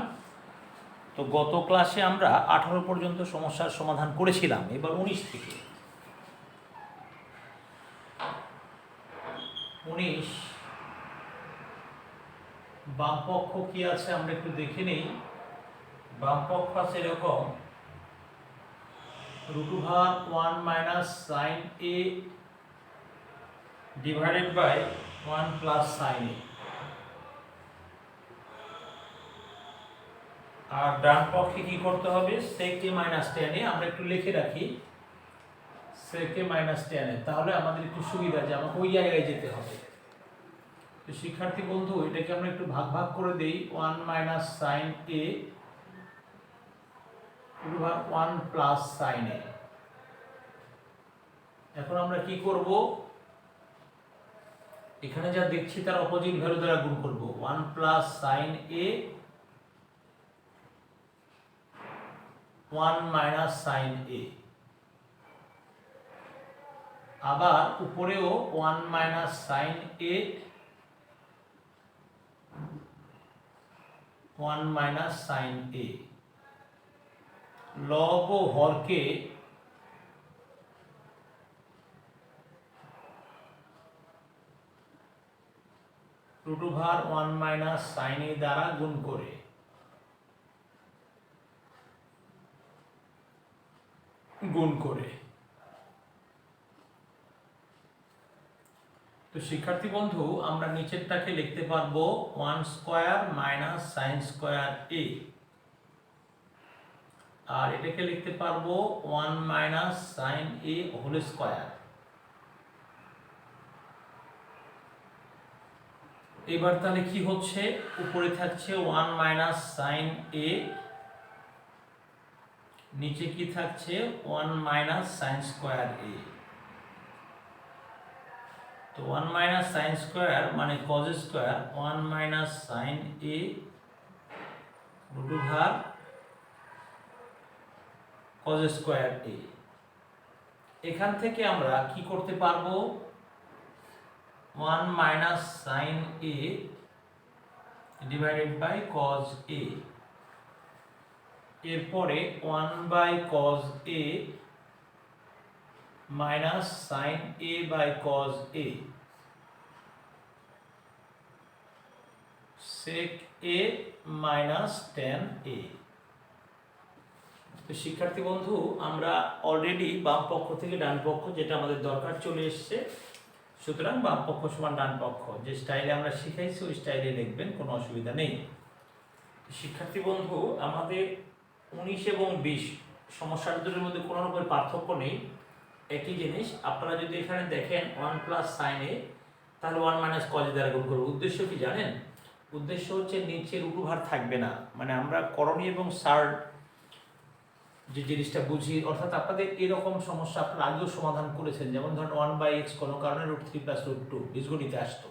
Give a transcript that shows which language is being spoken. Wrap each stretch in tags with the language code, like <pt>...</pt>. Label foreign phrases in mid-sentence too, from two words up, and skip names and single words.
<bn>তো গত ক্লাসে আমরা 18 পর্যন্ত সমস্যার সমাধান করেছিলাম, এবার 19 থেকে 19 বামপক্ষ কি আছে আমরা একটু দেখে নেই। বামপক্ষ আছে এরকম √1 -</bn> <en>sin a divided by 1 plus sin a,</en> <bn>আর ডান পক্ষে কি করতে হবে sec a - tan a। আমরা একটু লিখে রাখি sec a - tan a, তাহলে আমাদের একটু সুবিধা যে আমাকে ওই জায়গায় যেতে হবে। তো শিক্ষার্থী বন্ধু, এটাকে আমরা একটু ভাগ ভাগ করে দেই। 1 -</bn> <en>sin a √1 plus sin a।</en> <bn>এখন আমরা কি করব, এখানে যা দেখছি তার</bn> <en>opposite value</en> <bn>দ্বারা গুণ করব।</bn> <en>1 plus sin a 1 minus sin a,</en> <bn>আবার উপরেও</bn> <en>1 minus sin a 1 minus sin a।</en> <bn>লব ও হরকে √1</bn> <en>minus sin</en> <bn>a দ্বারা গুণ করে তো শিক্ষার্থী বন্ধু, আমরা নিচেরটাকে লিখতে পারবো 1</bn> <en>square minus sin square</en> <bn>a, আর এটাকে লিখতে পারবো 1</bn> <en>minus sin a whole square।</en> <bn>এবার তাহলে কি হচ্ছে, উপরে থাকছে 1</bn> <en>minus sin</en> <bn>a, নিচে কি থাকছে 1</bn> <en>minus sin square</en> <bn>a। তো 1</bn> <en>minus sin square</en> <bn>মানে</bn> <en>cos square,</en> <bn>1</bn> <en>minus sin</en> <bn>a √1</bn> <en>cos square</en> <bn>a। এখান থেকে আমরা কি করতে পারবো,</bn> <en>1 minus sin a divided by cos a, এরপরে 1 by cos a minus sin a by cos a, sec a minus tan a।</en> <bn>তো শিক্ষার্থী বন্ধু, আমরা অলরেডি বাম পক্ষ থেকে ডান পক্ষ যেটা আমাদের দরকার চলে এসেছে, সুতরাং বাম পক্ষ সমান ডান পক্ষ যে স্টাইলে আমরা শিখাইছি ওই স্টাইলে লিখবেন, কোনো অসুবিধা নেই। শিক্ষার্থী বন্ধু, আমাদের 19 এবং 20 সমস্যা দুটোর মধ্যে কোনো রকমের পার্থক্য নেই, একই জিনিস। আপনারা যদি এখানে দেখেন 1</bn> <en>plus sin</en> <bn>a, তাহলে 1</bn> <en>minus cos</en> <bn>a দ্বারা গুণ করব। উদ্দেশ্য কি জানেন? উদ্দেশ্য হচ্ছে নিচে √ভার থাকবে না, মানে আমরা করণী এবং সার যে জিনিসটা বুঝি, অর্থাৎ আপনাদের এরকম সমস্যা আপনারা আগেও সমাধান করেছেন। যেমন ধরেন 1/x কোনো কারণে √3 + √2 বীজগণিতে আসতো।</bn>